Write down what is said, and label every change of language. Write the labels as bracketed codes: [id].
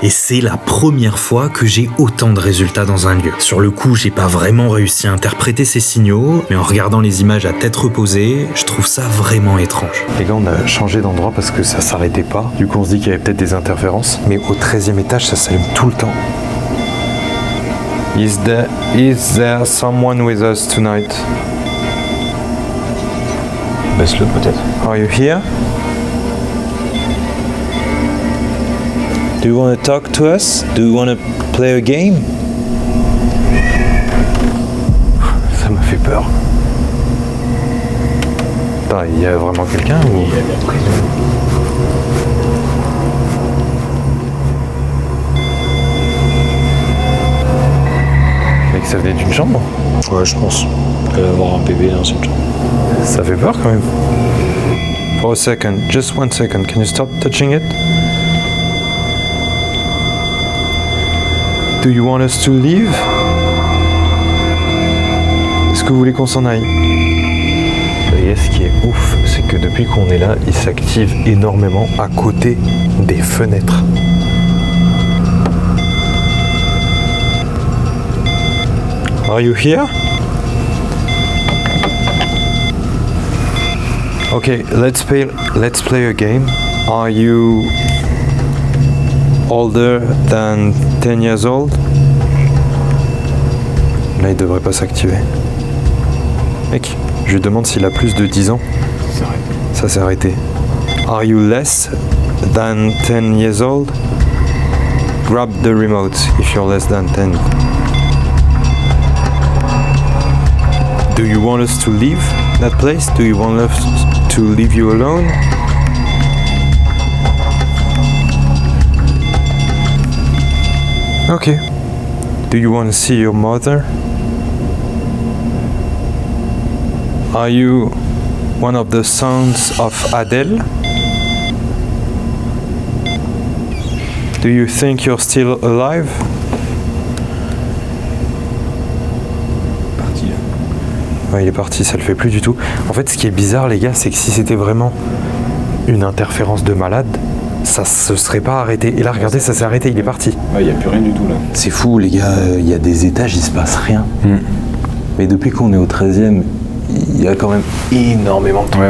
[fr] Et c'est la première fois que j'ai autant de résultats dans un lieu. Sur le coup, j'ai pas vraiment réussi à interpréter ces signaux, mais en regardant les images à tête reposée, je trouve ça vraiment étrange. Les gars, on a changé d'endroit parce que ça s'arrêtait pas. Du coup, on se dit qu'il y avait peut-être des interférences. Mais au 13e étage, ça s'allume tout le temps. [en] Is there someone with us tonight? [fr] Baisse-le peut-être. [en] Are you here? Do you want to talk to us? Do you want to play a game? [fr] Ça m'a fait peur. Attends, il y a vraiment quelqu'un ou... Mec, ça venait d'une chambre? Ouais, je pense. Il va y avoir un bébé dans cette chambre. Ça fait peur quand même. [en] For a second, just 1 second, can you stop touching it? Do you want us to leave? [fr] Est-ce que vous voulez qu'on s'en aille? Et ce qui est ouf, c'est que depuis qu'on est là, il s'active énormément à côté des fenêtres. [en] Are you here? Okay, let's play a game. Are you older than 10 years old? [fr] Là, il devrait pas s'activer. Mec, je lui demande s'il a plus de 10 ans. Ça s'est arrêté. [en] Are you less than 10 years old? Grab the remote if you're less than 10. Do you want us to leave that place? Do you want us to leave you alone? Okay. Do you want to see your mother? Are you one of the sons of Adele? Do you think you're still alive? [fr] Ouais, il est parti, ça le fait plus du tout. En fait, ce qui est bizarre, les gars, c'est que si c'était vraiment une interférence de malade, ça se serait pas arrêté. Et là, regardez, ça s'est arrêté, il est parti. Ouais, il n'y a plus rien du tout là. C'est fou, les gars, il y a des étages, il se passe rien. Mais depuis qu'on est au 13e, il y a quand même énormément de trucs.